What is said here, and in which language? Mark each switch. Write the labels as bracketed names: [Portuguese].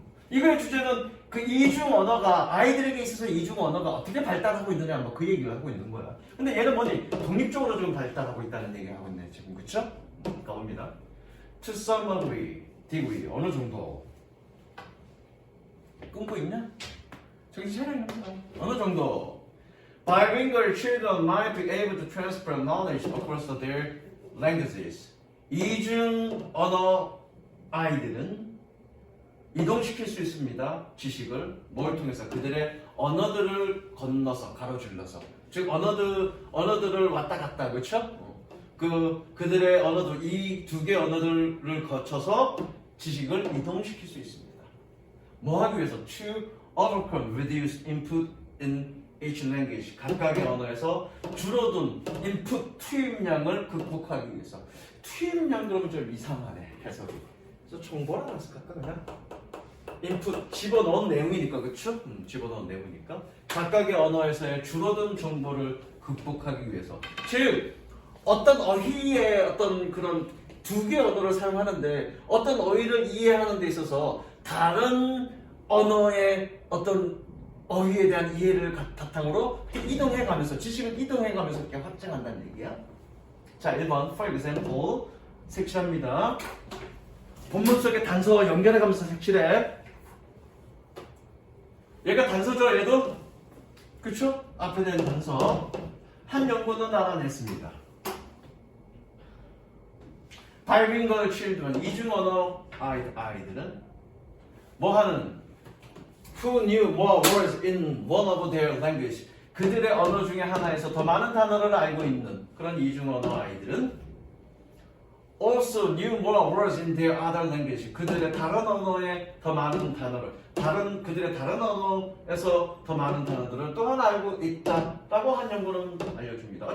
[Korean] 이거의 주제는 그 이중 언어가 아이들에게 있어서 이중 언어가 어떻게 발달하고 있느냐 그 얘기를 하고 있는 거야. 근데 얘는 뭐니? 독립적으로 좀 발달하고 있다는 얘기를 하고 있네 지금. 그쵸? 가봅니다. [English] To some degree [Korean] 어느 정도 끊고 있냐? 정신 차려야 합니다. 어느 정도 [English] bilingual children might be able to transfer knowledge across their languages. [Korean] 이중 언어 아이들은 이동시킬 수 있습니다. 지식을 뭘 통해서? 그들의 언어들을 건너서 가로질러서, 즉 언어들을 왔다 갔다, 그렇죠? 그들의 언어들, 이 두 개 언어들을 거쳐서 지식을 이동시킬 수 있습니다. 뭐 하기 위해서? [English] To overcome reduced input in each language. [Korean] 각각의 언어에서 줄어든 input 투입량을 극복하기 위해서. 투입량 그러면 좀 이상하네 해석이. 그래서 정보라 그랬을까 그냥? 인풋 집어넣은 내용이니까, 그쵸? 집어넣은 내용이니까 각각의 언어에서의 줄어든 정보를 극복하기 위해서, 즉 어떤 어휘의 어떤 그런 두 개의 언어를 사용하는데 어떤 어휘를 이해하는 데 있어서 다른 언어의 어떤 어휘에 대한 이해를 바탕으로 이동해가면서 지식을 이동해가면서 이렇게 확장한다는 얘기야. 자, 1번 [English] for example [Korean] 색칠합니다. 본문 속의 단서와 연결해가면서 색칠해. 얘가 단서죠, 얘도? 그쵸? 앞에 된 단서. 한 연구는 알아냈습니다. [English] bilingual children, [Korean] 이중언어 아이들은 뭐 하는? [English] Who knew more words in one of their language. [Korean] 그들의 언어 중에 하나에서 더 많은 단어를 알고 있는 그런 이중언어 아이들은 [English] also knew more words in their other language. [Korean] 그들의 다른 언어에 더 많은 단어를, 그들의 다른 언어에서 더 많은 단어들을 또한 알고 있다라고 한 연구는 알려줍니다.